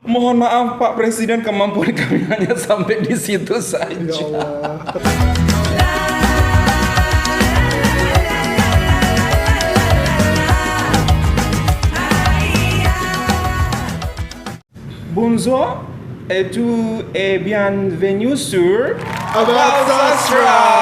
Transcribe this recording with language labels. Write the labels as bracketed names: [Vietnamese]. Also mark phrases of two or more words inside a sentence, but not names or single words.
[Indonesian] Mohon maaf Pak Presiden, kemampuan kami hanya sampai di situ saja. [Arabic] Ya Allah. [French] Bonjour et tout et bienvenue sur About Sastra.